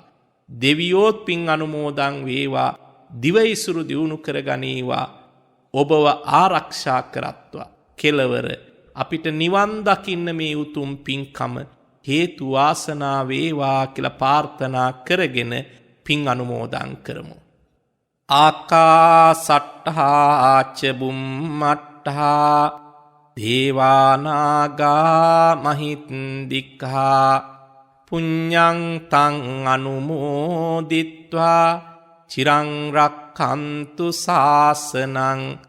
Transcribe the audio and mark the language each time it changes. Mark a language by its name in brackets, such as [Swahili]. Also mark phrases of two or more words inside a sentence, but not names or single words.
[Sinhala] දෙවියෝත් පින් අනුමෝදන් වේවා. දිවයිසුරු දියුණු කර ගනීවා. ඔබව ආරක්ෂා කරත්වා. කෙලවර අපිට නිවන් දකින්න මේ උතුම් පින්කම හේතු වාසනා වේවා කියලා ප්‍රාර්ථනා කරගෙන පින් අනුමෝදන් කරමු. [Pali] ආකාසට්ඨා ච බුම්මට්ඨා දේවානාගා මහින්దికා පුඤ්ඤං තං අනුමෝදිත්වා චිරං රක්ඛන්තු ශාසනං.